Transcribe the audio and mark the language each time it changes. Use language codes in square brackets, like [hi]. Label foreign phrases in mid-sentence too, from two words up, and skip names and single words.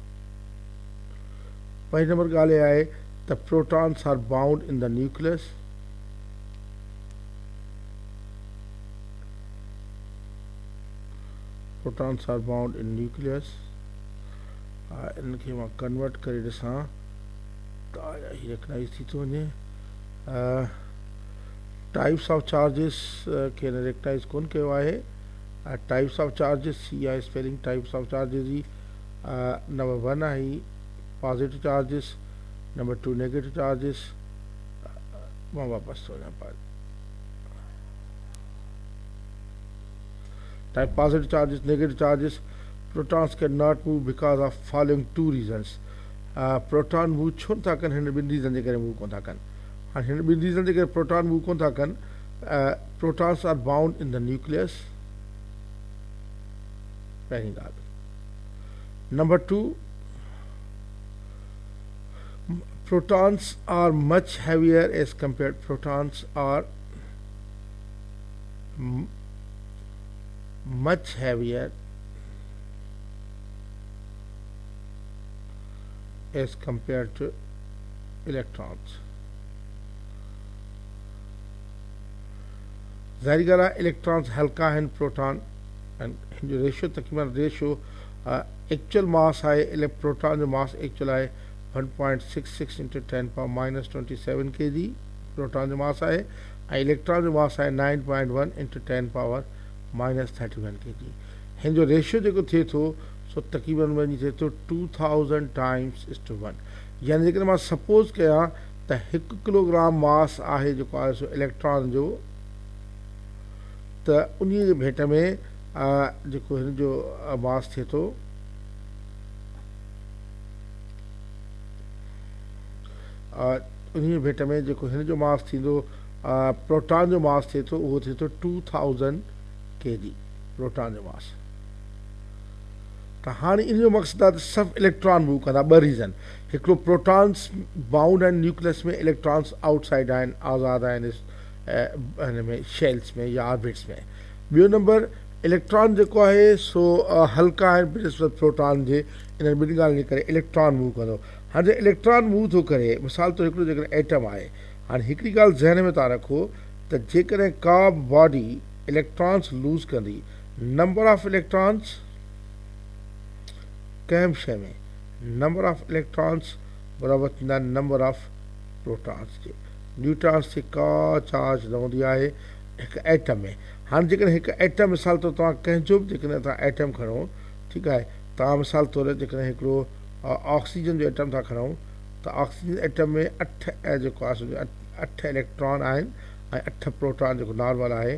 [sd] पहिरीं नंबर ॻाल्हि इहा आहे त [en] protons are bound in the nucleus [sd] इनखे मां कन्वर्ट करे ॾिसां त हीअ रिकग्नाइज़ थी थो वञे [en] types of charges [sd] खे रिकग्नाइज़ कोन कयो आहे [en] types of charges [sd] ही आहे स्पेलिंग [en] types of charges [sd] जी नंबर 1 आहे [en] positive charges [sd] नंबर 2 [en] negative charges [sd] मां वापसि थो वञां [en] type positive charges negative charges protons cannot move because of following 2 reasons proton move [sd] छो नथा कनि हिन ॿिनि रीज़न जे करे मूव कोन था कनि हाणे हिन ॿिनि रीज़न जे करे [en] proton move [sd] कोन था कनि [en] protons are bound in the nucleus [sd] पहिरीं ॻाल्हि नंबर 2 [en] protons are much heavier as compared much heavier as compared to electrons [sd] ज़ाहिर ॻाल्हि आहे इलेक्ट्रॉन्स हल्का आहिनि प्रोटॉन ऐं हिन जो रेशियो तक़रीबन [en] ratio actual mass [sd] आहे प्रोटॉन जो [en] mass actual [sd] आहे 1.66 इंटू 10⁻27 kg प्रोटॉन जो मास आहे ऐं इलेक्ट्रॉन जो मास आहे 9.1 इंटू 10⁻31 kg। हिन जो रेशियो जेको थिए थो सो तक़रीबन वञी थिए थो 2000 टाइम्स:1। यानी जेकॾहिं मां सपोज़ कयां त 1 किलोग्राम मास आहे जेको आहे सो इलेक्ट्रॉन जो, त उन जे भेट में जेको हिन जो मास थिए थो उन जे भेट में जेको हिन जो मास थींदो प्रोटॉन जो मास थिए थो उहो थिए थो 2000 kg प्रोटॉन जो मास। त हाणे इन जो मक़सदु आहे त सभु [en] electron move [sd] कंदा। ॿ रीज़न, हिकिड़ो प्रोटॉन्स बाउंड आहिनि न्यूक्लियस में, इलेक्ट्रॉन्स आउटसाइड आहिनि, आज़ादु आहिनि हिन में शेल्स में या ऑर्बिट्स में। ॿियो नंबर, इलेक्ट्रॉन जेको आहे सो हल्का आहिनि बिनिस्बत प्रोटॉन जे, इन्हनि ॿिनि ॻाल्हियुनि जे करे [en] electron move [sd] कंदो। हाणे [en] electron move [sd] थो करे, मिसाल तौरु हिकिड़ो जेकॾहिं एटम आहे, हाणे हिकिड़ी ॻाल्हि ज़हन में तव्हां रखो त जेकॾहिं का [en] body electrons lose [sd] कंदी, [en] number of electrons [sd] कंहिं बि शइ में [en] number of electrons [sd] बराबरि थींदा आहिनि [en] number of protons [sd] जे। न्यूट्रॉन्स ते का चार्ज न हूंदी आहे हिकु एटम में। हाणे जेकॾहिं हिकु एटम मिसाल तौरु तव्हां कंहिंजो बि जेकॾहिं तव्हां एटम खणो, ठीकु आहे, तव्हां मिसाल तौरु जेकॾहिं हिकिड़ो ऑक्सीजन जो एटम था खणूं त [en] oxygen atom [sd] में 8 जेको आहे 8 इलेक्ट्रॉन आहिनि ऐं 8 प्रोटॉन जेको नॉर्मल आहे।